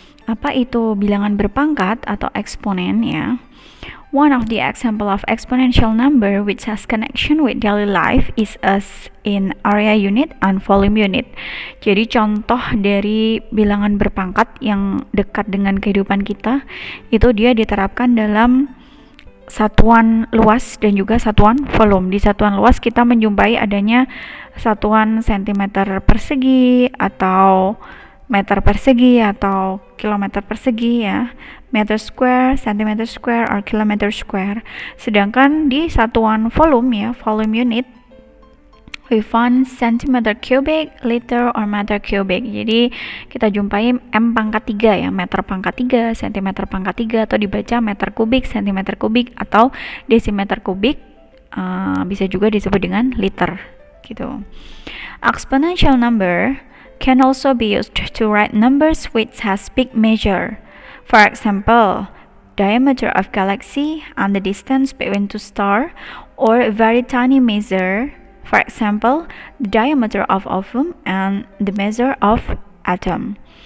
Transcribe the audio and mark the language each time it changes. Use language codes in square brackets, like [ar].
[id] Apa itu bilangan berpangkat atau eksponen ya? [en] One of the example of exponential number which has connection with daily life is as in area unit and volume unit. [id] Jadi contoh dari bilangan berpangkat yang dekat dengan kehidupan kita itu dia diterapkan dalam satuan luas dan juga satuan volume. Di satuan luas kita menjumpai adanya satuan centimeter persegi atau meter persegi atau kilometer persegi ya, [en] meter square, centimeter square, or kilometer square. [id] Sedangkan di satuan volume ya, [en] volume unit, we find centimeter cubic, liter, or meter cubic. [id] Jadi kita jumpai M pangkat 3 ya, meter pangkat 3, centimeter pangkat 3, atau dibaca meter kubik, centimeter kubik, atau desimeter kubik, bisa juga disebut dengan liter gitu. [en] Exponential number can also be used to write numbers which has big measure. For example, diameter of galaxy and the distance between two stars, or very tiny measure. For example, the diameter of atom and the measure of atom.